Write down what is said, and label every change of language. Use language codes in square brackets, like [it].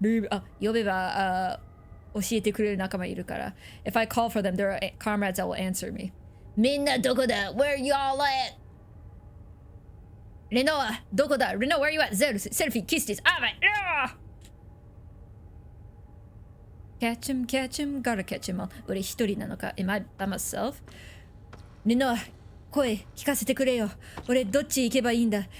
[ja] あ、呼べば、教えてくれる仲間いるから。 [en] If I call for them, there are comrades that will answer me. [ja] みんなどこだ？ [en] Where y'all at? [ja] レノア、どこだ？ [en] Reno, where you at? ゼルス、セルフィー、キスティス。 [ja] あ、待って。 [en] Catch him, catch him, gotta catch him all. [ja] 俺一人なのか？ [en] Am I by myself? [ja] レノア、声聞かせてくれよ。俺どっち行けばいいんだ？